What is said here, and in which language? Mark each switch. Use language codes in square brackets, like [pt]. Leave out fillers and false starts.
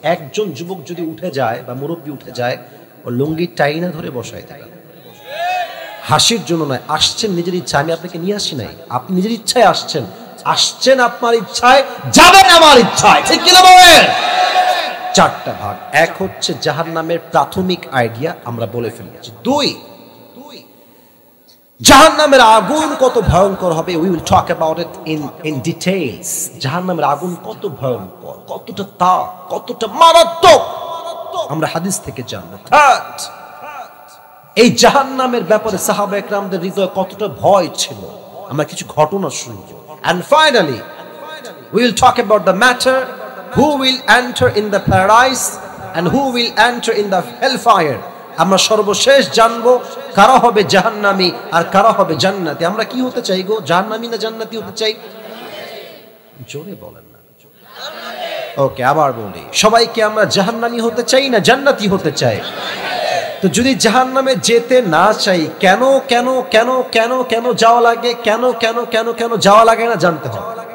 [bn] একজন যুবক যদি উঠে যায় বা মুরব্বী উঠে যায়, ও লুঙ্গি টাইনা ধরে বসায় দেবেন। হাসির জন্য নয়, আসছেন নিজের ইচ্ছা, আমি আপনাকে নিয়ে আসি নাই। আপনি নিজের ইচ্ছায় আসছেন আপনার ইচ্ছায়, যাবেন আমার ইচ্ছায়, ঠিক কিনা বলেন? 4টা ভাগ। এক হচ্ছে জাহান্নামের প্রাথমিক আইডিয়া, আমরা বলে ফেলেছি। 2, জাহান্নামের আগুন কত ভয়ঙ্কর হবে, [en] we will talk about it in details. [bn] জাহান্নামের আগুন কত ভয়ঙ্কর, কতটা তাপ, কতটা মারাত্মক, আমরা হাদিস থেকে জানবো। 3, এই জাহান্নামের ব্যাপারে সাহাবা একরামদের হৃদয়ে কতটা ভয় ছিল, আমরা কিছু ঘটনা শুনব। [en] And finally we will talk about the matter who will enter in the paradise and who will enter in the hellfire. [bn] আমরা সর্বশেষ জানবো কারা হবে জাহান্নামী আর কারা হবে জান্নাতি। আমরা কি হতে চাই গো, জাহান্নামী না জান্নাতি হতে চাই? জোরে বলেন না। ওকে, আবার বলি, সবাইকে আমরা জাহান্নামী হতে চাই না জান্নাতি হতে চাই? তো যদি জাহান্নামে যেতে না চাই, কেন কেন কেন কেন কেন যাওয়া লাগে, কেন কেন কেন কেন যাওয়া লাগে না জানতে হবে।